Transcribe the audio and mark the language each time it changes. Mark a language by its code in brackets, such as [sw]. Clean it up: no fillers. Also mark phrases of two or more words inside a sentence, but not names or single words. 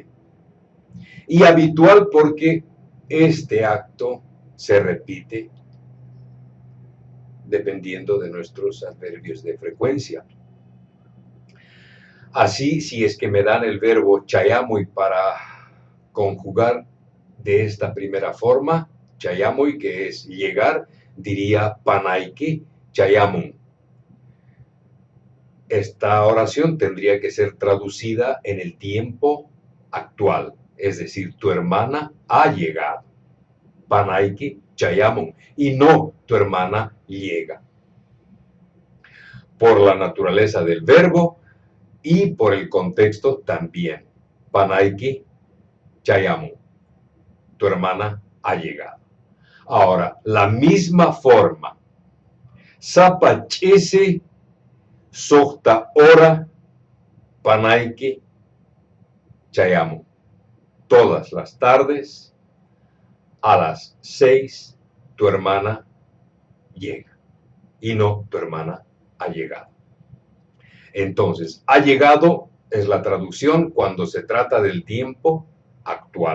[es] Y habitual porque este acto se repite dependiendo de nuestros adverbios de frecuencia. Así, si es que me dan el verbo chayamuy para conjugar de esta primera forma, chayamuy, que es llegar, diría [qu] panaiki chayamun. [es] Esta oración tendría que ser traducida en el tiempo actual, es decir, tu hermana ha llegado. [qu] Panaiki chayamun, [es] y no tu hermana llega. Por la naturaleza del verbo y por el contexto también. [qu] Panaiki chayamun, [es] tu hermana ha llegado. Ahora, la misma forma. [qu] Sapachese sokta hora panaiki chayamun. [es] Todas las tardes a las 6 tu hermana llega y no tu hermana ha llegado. Entonces, ha llegado es la traducción cuando se trata del tiempo actual.